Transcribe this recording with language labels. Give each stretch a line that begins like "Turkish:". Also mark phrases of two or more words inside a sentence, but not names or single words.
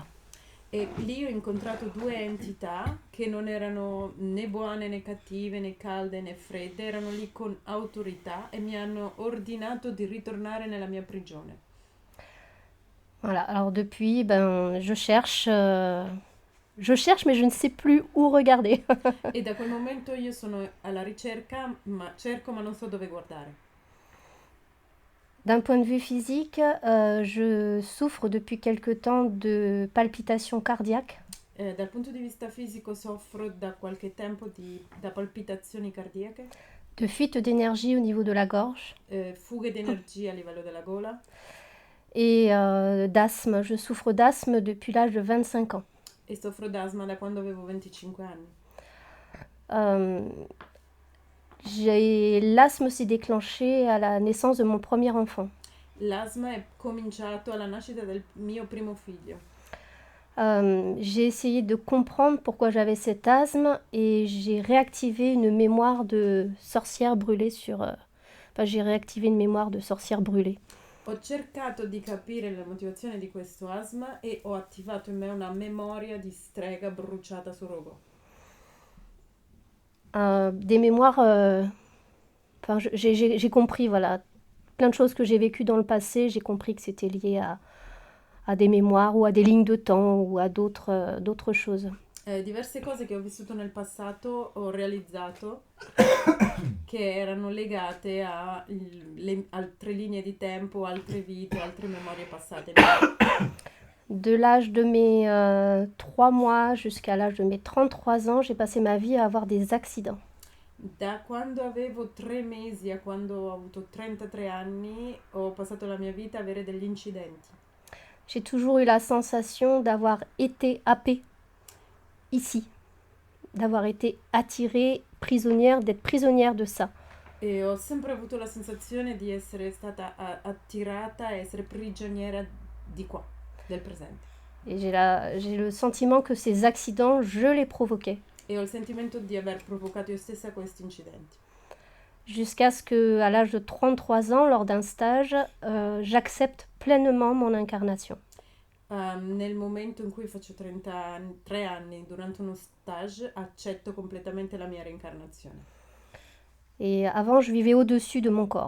Italian: E lì ho incontrato due entità che non erano né buone né cattive né calde né fredde, erano lì con autorità e mi hanno ordinato di ritornare nella mia prigione.
French: Voilà, alors depuis, ben, je cherche, mais je ne sais plus où regarder.
Italian: E da quel momento io sono alla ricerca, ma cerco ma non so dove guardare.
French: D'un point de vue physique, je souffre depuis quelque temps de palpitations cardiaques.
Italian: Dal punto di vista fisico soffro da qualche tempo da palpitazioni cardiache,
French: De fuite d'énergie au niveau de la gorge
Italian: fughe di energia a livello della gola
French: et d'asthme. Je souffre d'asthme depuis l'âge de 25 ans.
Italian: e soffro d'asma da quando avevo 25 anni.
French: L'asthme s'est déclenché à la naissance de mon premier enfant.
Italian: L'asma è cominciato alla nascita del mio primo figlio.
French: J'ai essayé de comprendre pourquoi j'avais cet asthme et j'ai réactivé une mémoire de sorcière brûlée j'ai réactivé une mémoire de sorcière brûlée.
Italian: Ho cercato di capire le motivazioni di questo asma e ho attivato in me una memoria di strega bruciata su rogo.
French: Des mémoires... j'ai compris, voilà, plein de choses que j'ai vécues dans le passé, j'ai compris que c'était lié à des mémoires ou à des lignes de temps ou à d'autres choses.
Italian: Diverse cose che ho vissuto nel passato ho realizzato che erano legate a altre linee di tempo, altre vite, altre memorie passate.
French: De l'âge de mes 3 mois jusqu'à l'âge de mes 33 ans, j'ai passé ma vie à avoir des accidents.
Italian: Da quando avevo 3 mesi a quando ho avuto 33 anni ho passato la mia vita a avere degli incidenti.
French: J'ai toujours eu la sensation d'avoir été happée ici, d'avoir été attirée, prisonnière, d'être prisonnière de ça.
Italian: E ho sempre avuto la sensazione di essere stata attirata e essere prigioniera di qua, del presente.
French: Et j'ai le sentiment que ces accidents, je les provoquais.
Italian: E ho il sentimento di aver provocato io stessa questi incidenti.
French: Jusqu'à ce qu'à l'âge de 33 ans, lors d'un stage, j'accepte pleinement mon incarnation.
Italian: Nel momento in cui faccio 33 anni, durante uno stage, accetto completamente la mia reincarnazione.
French: Et avant, je vivais au-dessus de mon corps.